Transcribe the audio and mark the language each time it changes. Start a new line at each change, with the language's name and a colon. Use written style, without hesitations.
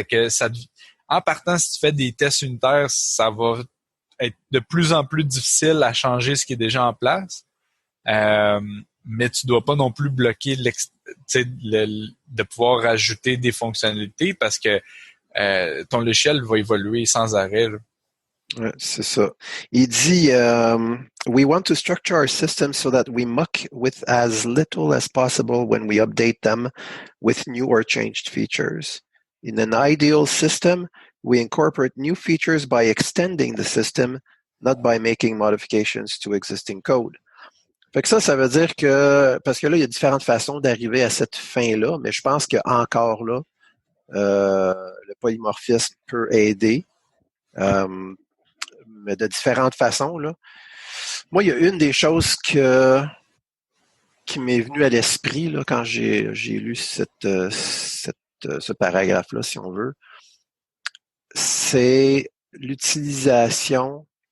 French: Fait que en partant, si tu fais des tests unitaires, ça va être de plus en plus difficile à changer ce qui est déjà en place. Mais tu dois pas non plus bloquer de pouvoir rajouter des fonctionnalités parce que ton logiciel va évoluer sans arrêt. Là. Ouais, c'est ça. Il dit
English: We want to structure our systems so that we muck with as little as possible when we update them with new or changed features. In an ideal system, we incorporate new features by extending the system, not by making modifications to existing code.
French: Fait que ça veut dire que, parce que là, il y a différentes façons d'arriver à cette fin-là, mais je pense qu'encore là, le polymorphisme peut aider. Mais de différentes façons. Là. Moi, il y a une des choses qui m'est venue à l'esprit là, quand j'ai lu ce paragraphe-là, si on veut, c'est l'utilisation.